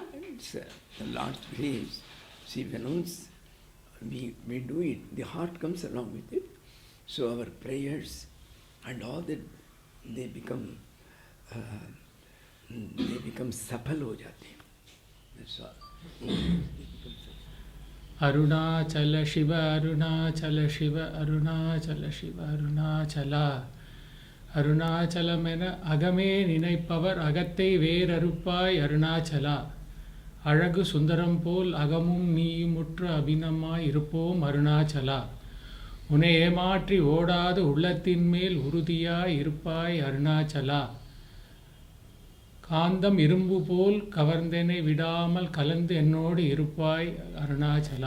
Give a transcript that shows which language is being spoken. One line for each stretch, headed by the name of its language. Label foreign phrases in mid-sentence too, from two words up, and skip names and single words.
English: It's the Lord's grace. See, when once we do it, the heart comes along with it. So our prayers and all that, they become
Hindi: सफल हो जाते हैं.
English: That's all.
Tamil: Arunachala Shiva, Arunachala Shiva, Arunachala Shiva, Arunachala. அருணாசல மென அகமே ninaippவர் அகத்தை வேறறுப்பாய் அருணாச்சலா. அழகு சுந்தரம் போல் அகமும் நீயுமுற்ற அபிநமாய் இருப்போம் அருணாச்சலா. உன்னை ஏமாற்றி ஓடாது உள்ளத்தின் மேல் உறுதியாய் இருப்பாய் அருணாச்சலா. காந்தம் இரும்பு போல் கவர்ந்தெனை விடாமல் கலந்து என்னோடு இருப்பாய் அருணாச்சலா.